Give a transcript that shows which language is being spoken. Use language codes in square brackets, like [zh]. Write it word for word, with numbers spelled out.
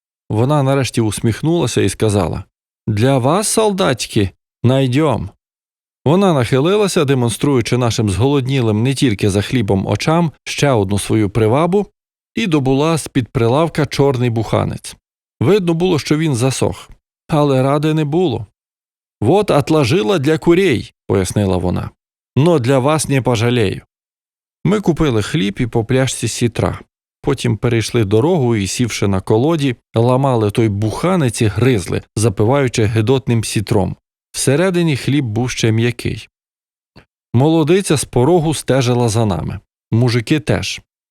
[uk] Вона нарешті усміхнулася і сказала: [ru] «Для вас, солдатики, найдем». [uk] Вона нахилилася, демонструючи нашим зголоднілим не тільки за хлібом очам ще одну свою привабу, і добула з-під прилавка чорний буханець. Видно було, що він засох. Але ради не було. [ru] «Вот отложила для курей», – [uk] пояснила вона. [ru] «Но для вас не пожалею». [uk] Ми купили хліб і по пляшці сітра. Потім перейшли дорогу і, сівши на колоді, ламали той буханець і гризли, запиваючи гидотним сітром. Всередині хліб був ще м'який. Молодиця з порогу стежила за нами. Мужики теж.